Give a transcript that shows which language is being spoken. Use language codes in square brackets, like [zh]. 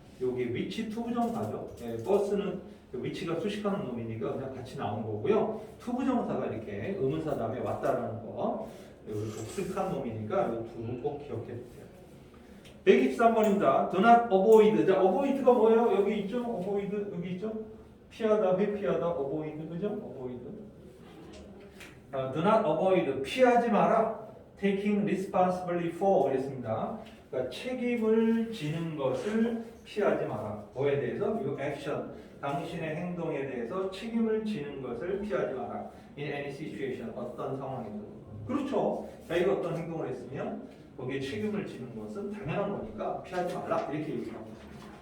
[ko] 여기 which 투부정사죠. 버스는 위치가 수식하는 놈이니까 그냥 같이 나온 거고요. 투부정사가 이렇게 의문사 다음에 왔다라는 거. 독특한 놈이니까 이 두 꼭 기억해 주세요. 123번입니다. [en] Do not avoid. [ko] 자, avoid가 뭐예요? 여기 있죠? avoid 여기 있죠? 피하다, 회피하다, avoid 그죠? [en] avoid. Do not avoid. [ko] 피하지 마라. [en] Taking responsibility for [ko] 그랬습니다. 그러니까 책임을 지는 것을 피하지 마라. 뭐에 대해서? 이 action. 당신의 행동에 대해서 책임을 지는 것을 피하지 마라. [en] In any situation. [ko] 어떤 상황에서. 그렇죠. 자기가 어떤 행동을 했으면 거기에 책임을 지는 것은 당연한 거니까 피하지 말라 이렇게 얘기하고 있습니다.